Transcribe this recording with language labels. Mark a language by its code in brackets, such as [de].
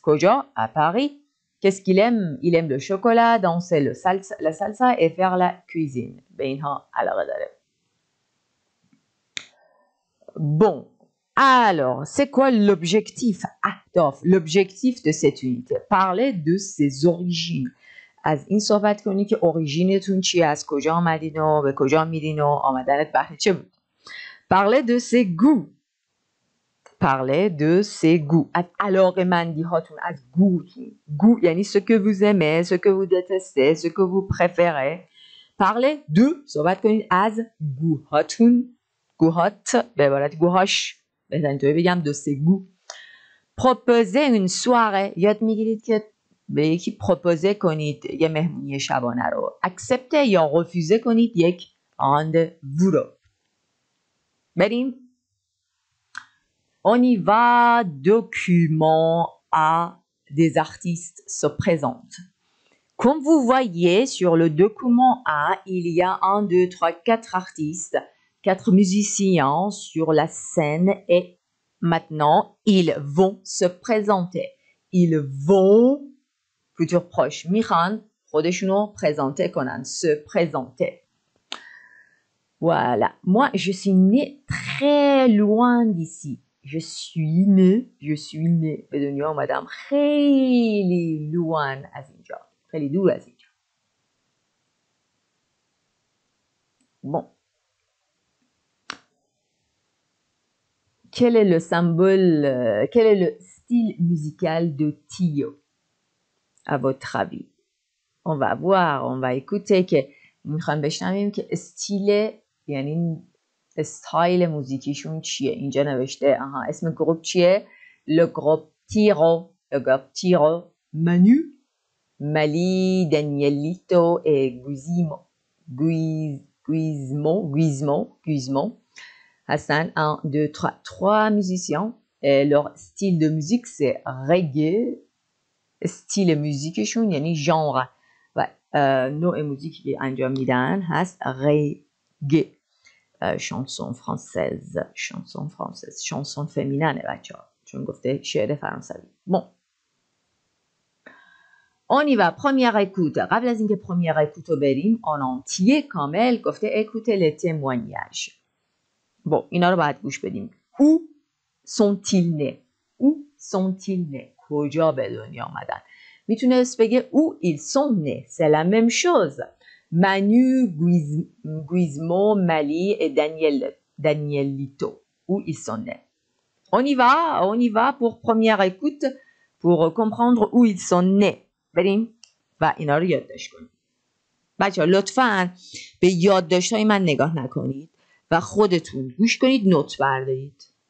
[fa] کجا؟ [fr] à Paris. Qu'est-ce qu'il aime? Il aime le chocolat, danser la salsa et faire la cuisine. [fa] به اینها علاقه داره. [fr] Bon. Alors, c'est quoi l'objectif? L'objectif de cette unité. Parler de ses origines. [fa] از این صحبت کنی که اوریژینتون چی، از کجا آمدین و به کجا میرین و آمدنت بهر چه بود. [fr] Parler de ses goûts. Parler de ses goûts. [fa] از علاقه‌مندی هاتون، از گوتون. [fr] Goût [fa] یعنی [fr] ce que vous aimez, ce que vous détestez, ce que vous préférez. Parler de [fa] صحبت کنید از گوهاتون. گوهات به عبارت گوهاش، بهترین طوری بگم دو سه گو. پروپوزه اون سواره، یاد میگیرید که به یکی پروپوزه کنید یه مهمونی شبانه رو. اکسپته یا رفوزه کنید یک راندوو رو. بریم. [fr] On y va. Document A des artistes se présente. Comme vous voyez sur le document A, il y a 1, 2, 3, 4 artistes 4 musiciens sur la scène et maintenant, ils vont se présenter. Ils vont, futur proche, [fa] میخوان خودشونو [fr] présenter [fa] کنن, [fr] se présenter. Voilà. Moi, je suis née très loin d'ici. Je suis née [fa] به دنیا آمدم خیلی [fr] loin [fa] از اینجا. خیلی دور از اینجا. [fr] Bon. Quel est le symbole, quel est le style musical de Tio, à votre avis? On va voir, on va écouter [fa] که میخوام بشنویم که یعنی استایل موزیکیشون چیه. اینجا نوشته اسم گروپ چیه؟ [fr] Le groupe Tiro, Manu, Mali, Danielito et Guizmo. Hassan, 1, 2, 3. 3 musiciens. Et leur style de musique, c'est reggae. [fa] Style musiquشون یعنی genre. و نوع موزیکی که انجام میدن هست reggae. [fr] Chanson française. Chanson féminine [fa] بچه ها. چون گفته شعر فرانسوی. [fr] Bon. On y va. Première écoute. [fa] قبل از اینکه [fr] première écoute [fa] رو بریم [fr] en entier [fa] کامل گفته [fr] écoutez les témoignages. Bon, [fa] اینا رو باید گوش بدیم. [fr] Où sont-ils nés? [fa] کجا به دنیا آمدن؟ میتونست بگه [fr] où ils sont nés. C'est la même chose. Manu, Guizmo, Mali et Danielito. Où ils sont nés. On y va pour première écoute pour comprendre où ils sont nés. [fa] بریم و اینا رو یادداشت کنیم. بچه‌ها لطفاً به یادداشت‌های من نگاه نکنید و خودتون گوش کنید نوت بردارید.